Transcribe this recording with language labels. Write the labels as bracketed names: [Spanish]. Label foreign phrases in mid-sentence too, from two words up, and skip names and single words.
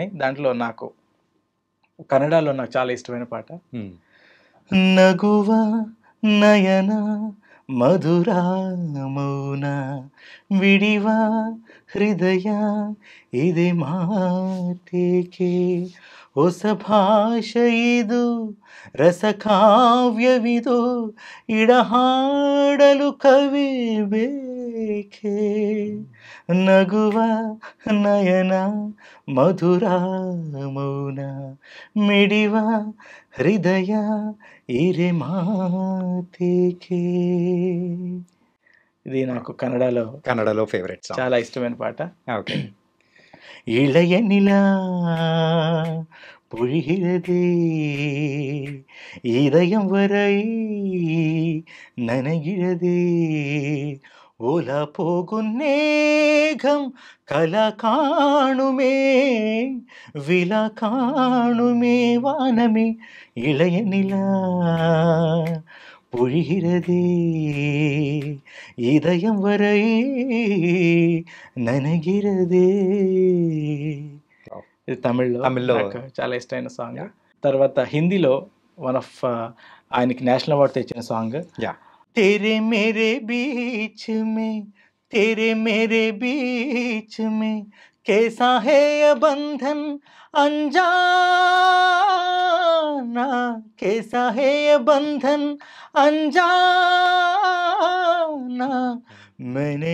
[Telugu] దాంట్లో నాకు కన్నడలో నాకు చాలా ఇష్టమైన పాట [Kannada] ನಗುವ ನಯನ ಮಧುರ ಮೌನ ಮಿಡಿವ ಹೃದಯ ಇರೆ ಮಾತೇಕೆ, ಹೊಸ ಭಾಷೆ ಇದು ರಸಕಾವ್ಯವಿದು ಇಡಹಾಡಲು ಕವಿ ಬೇಕೆ, ನಗುವ ನಯನ ಮಧುರ ಮೌನ ಮಿಡಿವ ಹೃದಯ ಇರೆ ಮಾತೇಕೆ. [Telugu] ఇది నాకు కన్నడలో [English] favourite song, [Telugu] చాలా ఇష్టమైన పాట. ఓకే. [Tamil] இளைய நிலா பொழிகிறதே இதயம் வரை நனைகிறதே, ஓலா போகும் நேகம் கலா காணுமே விழா காணுமே வானமே, இளைய நிலா பொழிகிறதே இதயம் வரை ననగిరదే. [Telugu] ఇది తమిళ్లో చాలా ఇష్టమైన సాంగ్. తర్వాత హిందీలో [English] one of [Telugu] ఆయనకి [English] national award [Telugu] తెచ్చిన సాంగ్ [Hindi] तेरे मेरे बीच में, तेरे मेरे बीच में कैसा है ये बंधन अनजाना, कैसा है ये बंधन अनजाना, मैंने